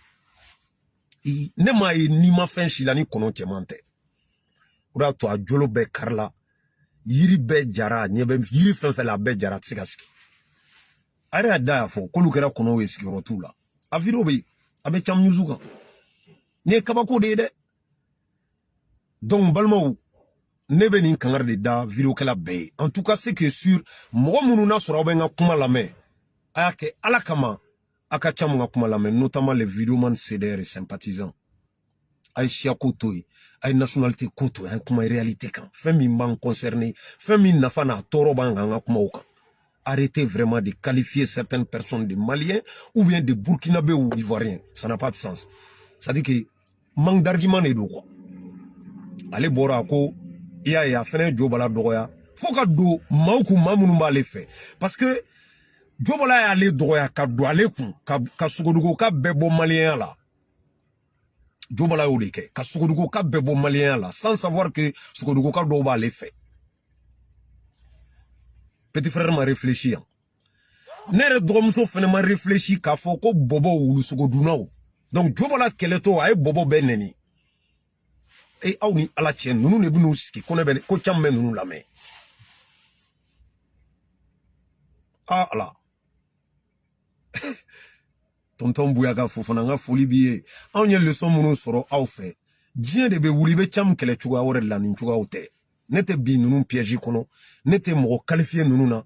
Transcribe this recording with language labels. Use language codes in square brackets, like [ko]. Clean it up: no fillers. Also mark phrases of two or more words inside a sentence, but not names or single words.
[bm] ne m'a ye n'i ma fɛn si la ni kɔnɔ cɛman tɛ o de y'a to a jolo bɛɛ karila yiri bɛɛ jara ɲɛ bɛ yiri fɛn fɛn la a bɛɛ jara a tɛ se ka sigi a yɛrɛ y'a da y'a fɔ k'olu kɛra kɔnɔw ye sigiyɔrɔ t'u la a video bɛ yen a bɛ Cam News kan nin ye kabako de ye dɛ donc balimaw ne bɛ nin kangari de da videokɛla bɛɛ ye [fr] en tout cas c'est que sur [bm] mɔgɔ minnu n'a sɔrɔ aw bɛ n ka kuma lamɛn a y'a kɛ ala kama a ka ca mun ka kuma lamɛn [fr] notamment les videomans CDR et sympathisants [bm] a ye siya ko to ye a ye nationalité ko to ye a ye kuma réalité kan fɛn min b'an [fr] concerné [bm] fɛn min nafa n'a tɔɔrɔ b'an kan an ka kumaw kan [fr] arrêtez vraiment de qualifier certaines personnes de Maliens ou bien de Burkinabés ou d'Ivoiriens ça n'a pas de sens c'est à dire que manque d'argument de do quoi [bm] ale bɔra ko i y'a ye a fɛnɛ jo bala dɔgɔya fo ka don maaw kun maa minnu b'ale fɛ parce que jo bala y'ale dɔgɔya ka don ale kun ka sogodugo ka bɛɛ bɔ maliyɛnya la jo bala y'o de kɛ ka sogodugo ka bɛɛ bɔ maliyɛnya la [fr] sans savoir que [bm] sogodugo ka dɔw b'ale fɛ [fr] petit frère [bm] ma réfléchi yan ne yɛrɛ dɔgɔmuso fɛnɛ ma réfléchi k'a fɔ ko bɔbɔ wulu sogodunaw donc jo bala kɛlɛtɔ a ye bɔbɔ bɛɛ nɛni e aw ni ala cɛ ninnu de bɛn'u sigi ko ne bɛ ko caman bɛ ninnu lamɛn ah ala tonton Bouyaga Fofana n ka foli b'i ye anw ye leçon minnu sɔrɔ aw fɛ diɲɛ de bɛ wuli i bɛ Cam kɛlɛ cogoya wɛrɛ de la nin cogoyaw tɛ ne tɛ bi ninnu piège kɔnɔ ne tɛ mɔgɔ qualifié ninnu na